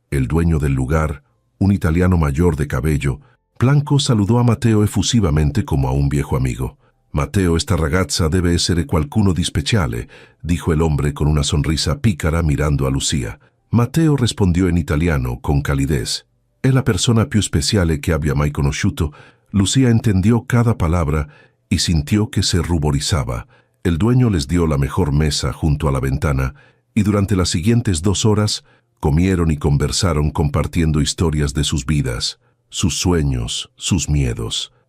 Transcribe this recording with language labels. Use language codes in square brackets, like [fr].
[es] El dueño del lugar, un italiano mayor de cabello blanco, saludó a Mateo efusivamente como a un viejo amigo. [it] «Mateo, esta ragazza debe essere qualcuno di speciale», [es] dijo el hombre con una sonrisa pícara mirando a Lucía. Mateo respondió en italiano con calidez. [it] «È la persona più speciale che abbia mai conosciuto». [es] Lucía entendió cada palabra y sintió que se ruborizaba. El dueño les dio la mejor mesa junto a la ventana y durante las siguientes 2 horas comieron y conversaron compartiendo historias de sus vidas, sus sueños, sus miedos.